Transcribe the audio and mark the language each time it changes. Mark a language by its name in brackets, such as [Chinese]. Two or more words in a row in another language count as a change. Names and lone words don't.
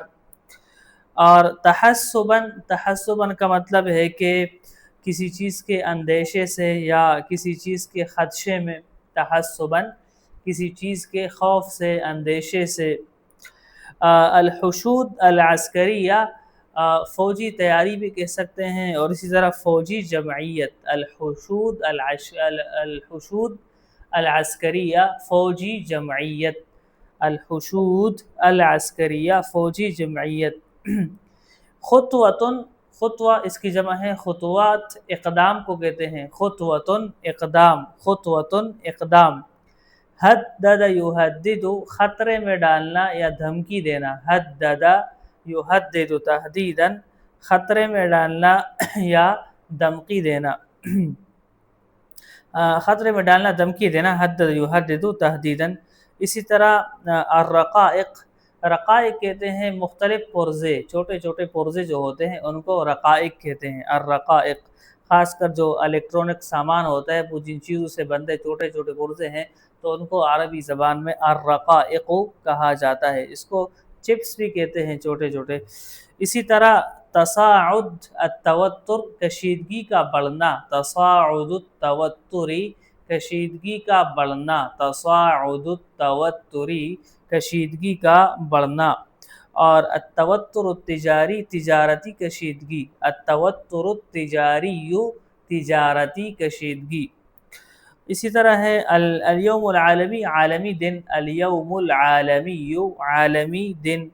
[Urdu] اور تحسباً، تحسباً کا مطلب ہے کہ کسی چیز کے اندیشے سے یا کسی چیز کے خدشے میں، تحسباً کسی چیز کے خوف سے، اندیشے سے۔ [Arabic] الحشود العسکریہ، [Urdu] فوجی تیاری بھی کہہ سکتے ہیں، اور اسی طرح فوجی جمعیت، [Arabic] الحشود الحشود العسکریہ [Urdu] فوجی جمعیت، [Arabic] الحشود العسکریہ [Urdu] فوجی جمعیت۔ خطوۃن، خطوہ اس کی جمع ہے خطوات، اقدام کو کہتے ہیں خطوۃن اقدام، خطوۃن اقدام۔ [Arabic] حدد یحدد، [Urdu] خطرے میں ڈالنا یا دھمکی دینا، [Arabic] حدد یحدد تحدیداً، [Urdu] خطرے میں ڈالنا یا دھمکی دینا، خطرے میں ڈالنا دھمکی دینا، [Arabic] حدد یحدد تحدیداً۔ [Urdu] اسی طرح الرقائق، رقائق کہتے ہیں مختلف پرزے، چھوٹے چھوٹے پرزے جو ہوتے ہیں ان کو رقائق کہتے ہیں، الرقائق۔ خاص کر جو الیکٹرانک سامان ہوتا ہے، وہ جن چیزوں سے بندے چھوٹے چھوٹے پرزے ہیں تو ان کو عربی زبان میں الرقائق کہا جاتا ہے، اس کو چپس بھی کہتے ہیں چھوٹے چھوٹے۔ اسی طرح [Arabic] تصاعد التوتر، [Urdu] کشیدگی کا بڑھنا، [Arabic] تصاعد التوتر [Urdu] کشیدگی کا بڑھنا، [Arabic] تصاعد التوتر [Urdu] کشیدگی کا بڑھنا۔ اور [Arabic] التوتر التجاری، [Urdu] تجارتی کشیدگی، [Arabic] التوتر التجاری [Urdu] تجارتی کشیدگی۔ اسی طرح ہے [Arabic] الیوم العالمی، [Urdu] عالمی دن، [Arabic] الیوم العالمی [Urdu] عالمی دن۔